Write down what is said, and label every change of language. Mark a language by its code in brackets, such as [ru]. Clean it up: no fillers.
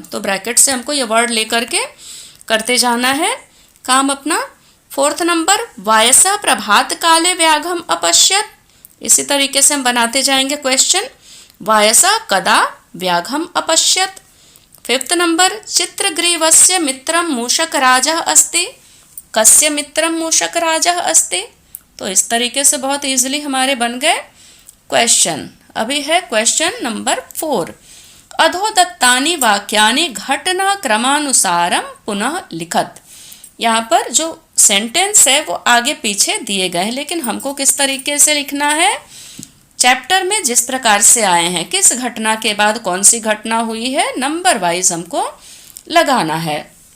[hi] तो ब्रैकेट से हमको ये वर्ड लेकर के करते जाना है काम अपना। [en] fourth number, [sa] वायसा प्रभात काले व्याघ्रम अपश्यत। [hi] इसी तरीके से हम बनाते जाएंगे क्वेश्चन, [sa] वायसा कदा व्याघ्रम अपश्यत। [en] fifth number, [sa] चित्रग्रीवस्य मित्रम मूषकराजः अस्ति। कस्य मित्रम मूषकराजः अस्ति। [hi] तो इस तरीके से बहुत इजीली हमारे बन गए क्वेश्चन। अभी है क्वेश्चन नंबर 4, [sa] अधोदत्तानि वाक्यानि घटना क्रमानुसारम पुनः लिखत। [hi] यहाँ पर जो सेंटेंस है वो आगे पीछे दिए गए हैं, लेकिन हमको किस तरीके से लिखना है, चैप्टर में जिस प्रकार से आए हैं, किस घटना के बाद कौन सी घटना हुई है, नंबर वाइज हमको लगाना है।